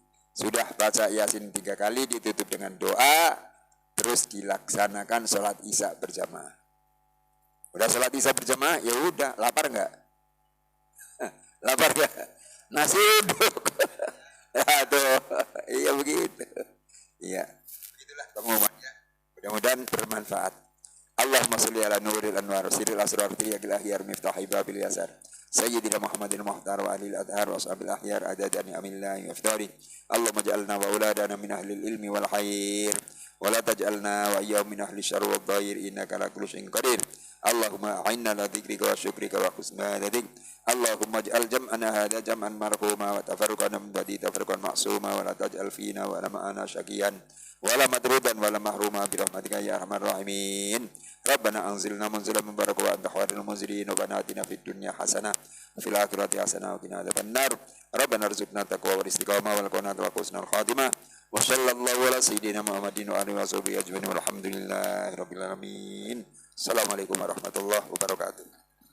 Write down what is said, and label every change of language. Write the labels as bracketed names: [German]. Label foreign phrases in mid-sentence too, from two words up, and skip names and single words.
[Indonesian] Sudah baca Yasin 3 kali ditutup dengan doa, terus dilaksanakan sholat Isya berjamaah. Udah sholat Isya berjamaah, ya udah, lapar enggak? Lapar enggak? Nasi uduk. Aduh, iya begitu. Iya. Itulah pengumumannya. Mudah-mudahan bermanfaat. [Arabic] اللهم صل على نور الأنوار سر الأسرار ترياق الأغيار مفتاح باب اليسار سيدنا محمد المختار وأهل الأطهار وأصحاب الأخيار عدد نعم الله وإفضاله اللهم اجعلنا وأولادنا من أهل العلم والخير ولا تجعلنا وإياهم من أهل الشر والضير إنك على كل شيء قدير اللهم أعنا على ذكرك وشكرك وحسن عبادتك اللهم اجعل جمعنا هذا جمعا مرحوما وتفرقنا من بعده تفرقا معصوما ولا تجعل فينا ولا معنا شقيا ولا مطرودا ولا محروما برحمتك يا أرحم الراحمين ربنا أنزلنا منزلا مباركا وأنت خير المنزلين وآتنا في الدنيا حسنة وفي الآخرة حسنة وقنا عذاب النار ربنا ارزقنا التقوى والاستقامة والقناعة وحسن الخاتمة وصلى الله على سيدنا محمد وآله وصحبه أجمعين والحمد لله رب العالمين السلام عليكم ورحمة الله وبركاته